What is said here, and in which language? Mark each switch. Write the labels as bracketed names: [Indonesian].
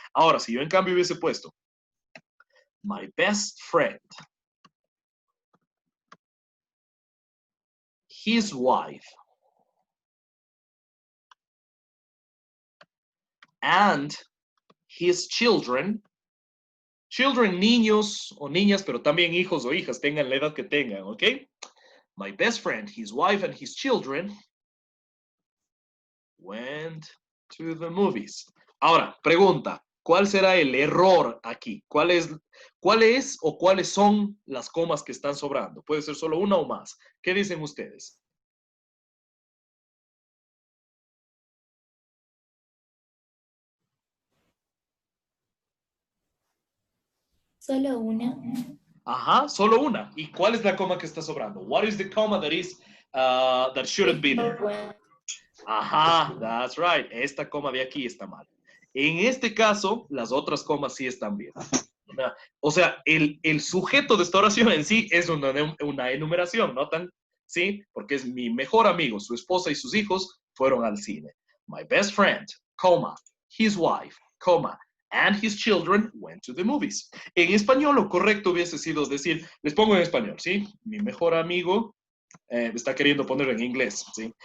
[Spanish] Ahora, si yo en cambio hubiese puesto [English] my best friend, his wife, and his children, [Spanish] niños o niñas, pero también hijos o hijas, tengan la edad que tengan, ¿ok? [English] My best friend, his wife, and his children went to the movies. [Spanish] Ahora, pregunta, ¿cuál será el error aquí? ¿Cuál es o cuáles son las comas que están sobrando? Puede ser solo una o más. ¿Qué dicen ustedes? Solo una. Ajá, solo una. ¿Y cuál es la coma que está sobrando? [English] What is the comma that shouldn't be there? Ajá, that's right. [Spanish] Esta coma de aquí está mal. En este caso, las otras comas sí están bien. O sea, el sujeto de esta oración en sí es una enumeración, ¿notan? ¿Sí? Porque es mi mejor amigo, su esposa y sus hijos fueron al cine. [English] My best friend, coma, his wife, coma, and his children went to the movies. [Spanish] En español, lo correcto hubiese sido decir, les pongo en español, ¿sí? Mi mejor amigo, está queriendo poner en inglés, ¿sí?